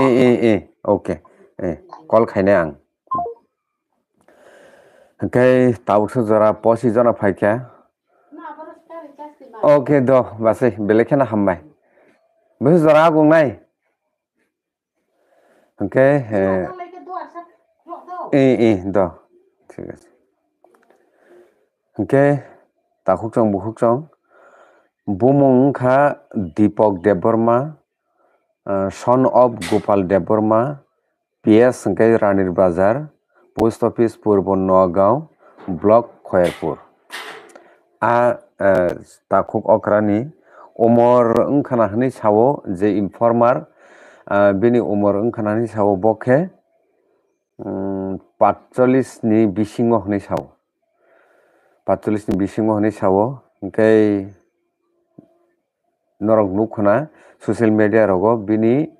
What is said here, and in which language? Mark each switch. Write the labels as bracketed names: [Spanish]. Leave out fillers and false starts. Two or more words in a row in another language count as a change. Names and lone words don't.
[Kok Borok] okay call khainai ang hingke tabuk so jora posi jona paikha okay do basai belai kheno hambai bus jora agung nai hingke do [Bangla] ঠিক আছে [Kok Borok] hingke takhukchong bukhukchong bumung wngkha Deepak Debbarma [English] son of [Kok Borok] Gopal Debbarma PS hingke Ranir Bazar [English] post office [Kok Borok] Purbo Noagaon block Khairpur takhuk okrani umor wngkhana hinui sao je informer bini umor wngkhana hinui sao bokhe 45 ni bisingo hinui sao 45 ni bisingo hinui sao hingke norok nukhuna [English] social media [Kok Borok] rogo bini